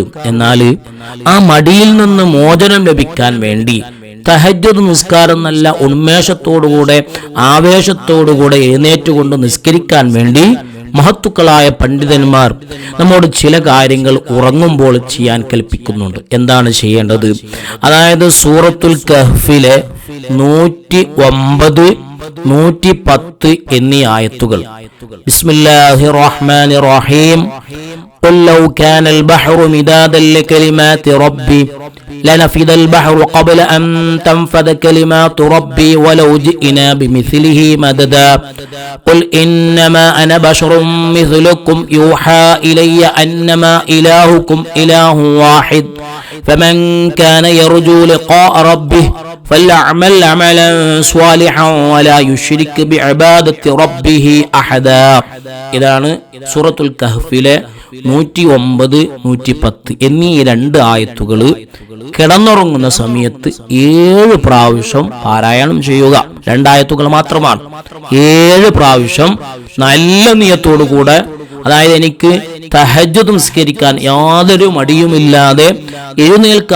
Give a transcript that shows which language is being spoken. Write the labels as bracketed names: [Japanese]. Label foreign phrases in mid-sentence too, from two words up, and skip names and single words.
[Malayalam] എന്നാൽ ആ മടിയിൽ നിന്ന് മോചനം ലഭിക്കാൻ വേണ്ടി തഹജ്ജുദ് നിസ്കാരം നല്ല ഉന്മേഷത്തോടുകൂടെ ആവേശത്തോടുകൂടെ എഴുന്നേറ്റുകൊണ്ട് നിസ്കരിക്കാൻ വേണ്ടി മഹത്തുക്കളായ പണ്ഡിതന്മാർ നമ്മോട് ചില കാര്യങ്ങൾ ഉറങ്ങുമ്പോൾ ചെയ്യാൻ കൽപ്പിക്കുന്നുണ്ട്. എന്താണ് ചെയ്യേണ്ടത്? അതായത് സൂറത്തുൽ കഹ്ഫിലെ 109, 110 എന്നീ ആയത്തുകൾ. [Arabic] بسم الله الرحمن الرحيم. قل لو كان البحر مدادا لكلمات ربي لنفد البحر قبل أن تنفد كلمات ربي ولو جئنا بمثله مددا قل إنما أنا بشر مثلكم يوحى إلي أنما إلهكم إله واحد فمن كان يرجو لقاء ربه فليعمل عملا صالحا ولا يشرك بعبادة ربه أحدا. [Malayalam] ഇതാണ് സൂറത്തുൽ കഹ്ഫിലെ 109, 110 എന്നീ രണ്ട് ആയത്തുകൾ കിടന്നുറങ്ങുന്ന സമയത്ത് 7 പ്രാവശ്യം പാരായണം ചെയ്യുക. 2 ആയത്തുകൾ മാത്രമാണ്. 7 പ്രാവശ്യം നല്ല നിയത്തോടു കൂടെ, അതായത് എനിക്ക് തഹജ്ജുദ് നിസ്കരിക്കാൻ യാതൊരു മടിയുമില്ലാതെ എഴുന്നേൽക്കാൻ